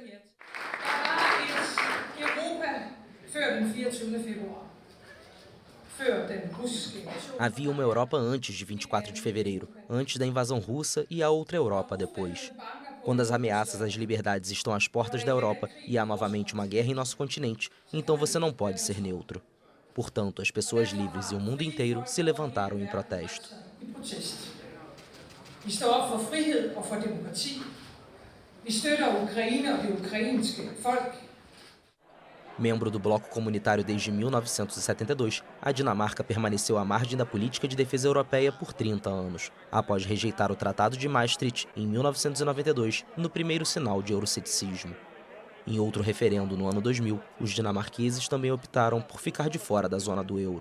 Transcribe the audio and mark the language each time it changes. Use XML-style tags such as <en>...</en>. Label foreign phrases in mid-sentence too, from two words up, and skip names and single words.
<pt>Havia uma Europa antes de 24 de fevereiro, antes da invasão russa, e a outra Europa depois. Quando as ameaças às liberdades estão às portas da Europa e há novamente uma guerra em nosso continente, então você não pode ser neutro. Portanto, as pessoas livres e o mundo inteiro se levantaram em protesto.</pt> <da>Vi står op for frihed og for demokrati. Vi støtter Ukraine og det ukrainske folk.</da> <pt>Membro do bloco comunitário desde 1972, a Dinamarca permaneceu à margem da política de defesa europeia por 30 anos, após rejeitar o Tratado de Maastricht em 1992, no primeiro sinal de euroceticismo. Em outro referendo no ano 2000, os dinamarqueses também optaram por ficar de fora da zona do euro.</pt>